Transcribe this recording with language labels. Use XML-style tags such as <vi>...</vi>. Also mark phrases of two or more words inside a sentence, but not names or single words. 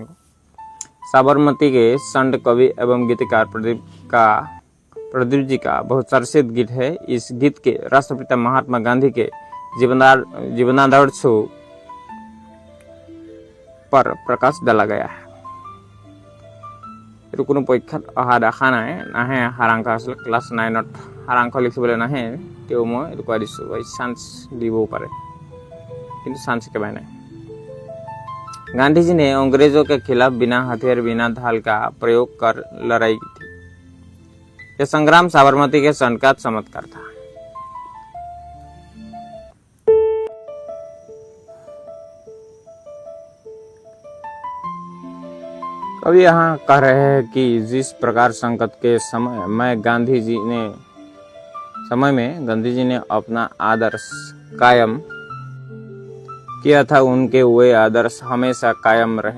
<hi>साबरमती के संत कवि एवं गीतकार प्रदीप जी का बहुत चर्चित गीत है। इस गीत के राष्ट्रपिता महात्मा गांधी के जीवनादर्श पर प्रकाश डाला गया है।</hi> <as>এইটো কোনো পৰীক্ষাত অহা দেখা নাই, নাহে সাৰাংশ আসলে ক্লাছ 9ত সাৰাংশ লিখিবলৈ নাহে। তেও মই এইটো কৈ দিছোঁ, চান্স দিবও পাৰে, কিন্তু চান্স একেবাৰে নাই।</as> <hi>गांधी जी ने अंग्रेजों के खिलाफ बिना हथियार, बिना ढाल का प्रयोग कर लड़ाई की थी। यह संग्राम साबरमती के संत का चमत्कार था। अब यहाँ कह रहे हैं कि जिस प्रकार संकट के समय में गांधी जी ने अपना आदर्श कायम किया था, उनके वे आदर्श हमेशा कायम रहे।</hi>